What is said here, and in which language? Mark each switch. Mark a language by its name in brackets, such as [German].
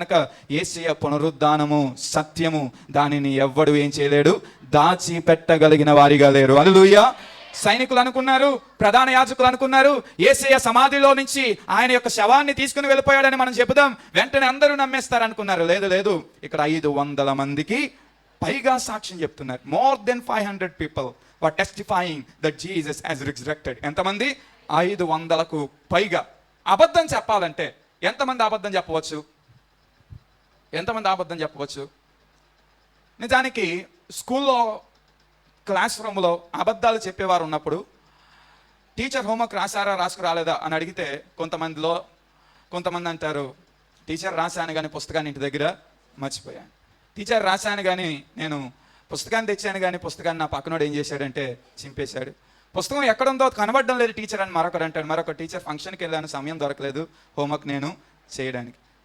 [Telugu] కనుక యేసయ్య పునరుద్ధానము సత్యము, దానిని ఎవ్వడు ఏం చేయలేడు, దాచి పెట్టగలిగిన వారిగా లేరు. హల్లెలూయా. సైనికులు అనుకున్నారు, ప్రధాన యాజకులు అనుకున్నారు, యేసయ్య సమాధిలో నుంచి ఆయన యొక్క శవాన్ని తీసుకుని వెళ్ళిపోయాడని మనం చెబుదాం, వెంటనే అందరూ నమ్మేస్తారు అనుకున్నారు. లేదు లేదు, ఇక్కడ 500 మందికి పైగా సాక్ష్యం చెప్తున్నారు. [English] More than 500 people were testifying that Jesus has resurrected. [Telugu] ఎంతమంది? 500కు పైగా. అబద్ధం చెప్పాలంటే ఎంతమంది అబద్ధం చెప్పవచ్చు? ఎంతమంది అబద్ధం చెప్పవచ్చు? నిజానికి స్కూల్లో క్లాస్ రూమ్లో అబద్ధాలు చెప్పేవారు ఉన్నప్పుడు టీచర్ హోంవర్క్ రాశారా రాసుకురాలేదా అని అడిగితే కొంతమంది అంటారు, టీచర్ రాశాను కానీ పుస్తకాన్ని ఇంటి దగ్గర మర్చిపోయాను, టీచర్ రాశాను కానీ నేను పుస్తకాన్ని తెచ్చాను కానీ పుస్తకాన్ని నా పక్కనోడు ఏం చేశాడంటే చింపేశాడు, పుస్తకం ఎక్కడుందో కనబడడం లేదు టీచర్ అని మరొకరు అంటాడు, మరొక టీచర్ ఫంక్షన్కి వెళ్ళాను సమయం దొరకలేదు హోంవర్క్ నేను చేయడానికి.